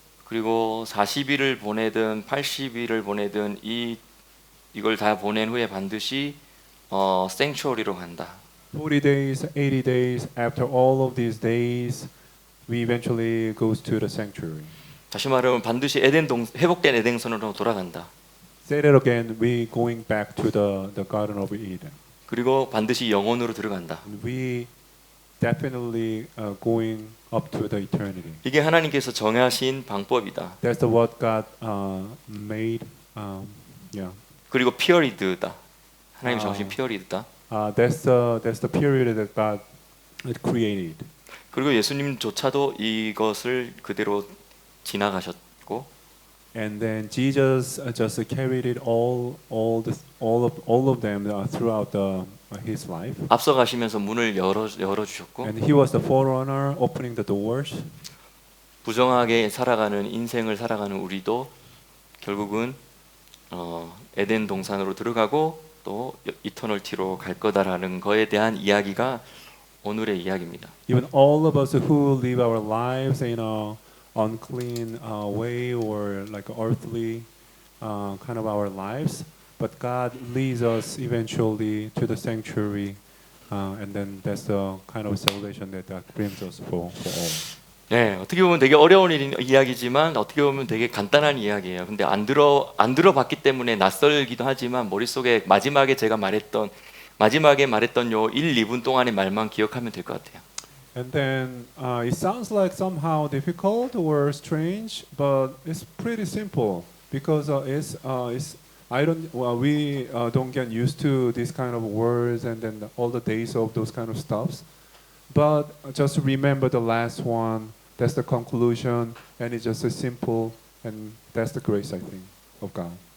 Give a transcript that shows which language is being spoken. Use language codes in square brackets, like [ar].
[ko] 그리고 40일을 보내든 80일을 보내든 이걸 다 보낸 후에 반드시 생츄어리로 간다. [en] 40 days, 80 days, after all of these days, we eventually goes to the sanctuary. [ko] 다시 말하면 반드시 회복된 에덴성으로 돌아간다. [en] Say that again, we going back to the Garden of Eden. [ko] 그리고 반드시 영혼으로 들어간다. [en] We definitely going up to the eternity. [ko] 이게 하나님께서 정하신 방법이다. [en] That's the what God made. Yeah. [ko] 그리고 피어리드다. 하나님 아. 정하신 피어리드다. [en] That's the period that God created. [ko] 그리고 예수님조차도 이것을 그대로 지나가셨고 [en] And then Jesus just carried it all of them throughout his life. [ko] 앞서 가시면서 문을 열어 주셨고 [en] And he was the forerunner, opening the doors. [ko] 부정하게 살아가는 인생을 살아가는 우리도 결국은 에덴 동산으로 들어가고 또 이터널티로 갈 거다라는 거에 대한 이야기가 오늘의 이야기입니다. [en] Even all of us who live our lives in a unclean way or like earthly kind of our lives, but God leads us eventually to the sanctuary, and then that's the kind of salvation that God brings us for all. [ko] 네, 어떻게 보면 되게 어려운 이야기지만 어떻게 보면 되게 간단한 이야기예요. 근데 안 들어봤기 때문에 낯설기도 하지만 머릿속에 마지막에 말했던 요 1, 2분 동안의 말만 기억하면 될 것 같아요. [en] And then it sounds like somehow difficult or strange, but it's pretty simple because we don't get used to these kind of words and then all the days of those kind of stuffs. But just remember the last one. That's the conclusion, and it's just so simple, and that's the grace I think of God.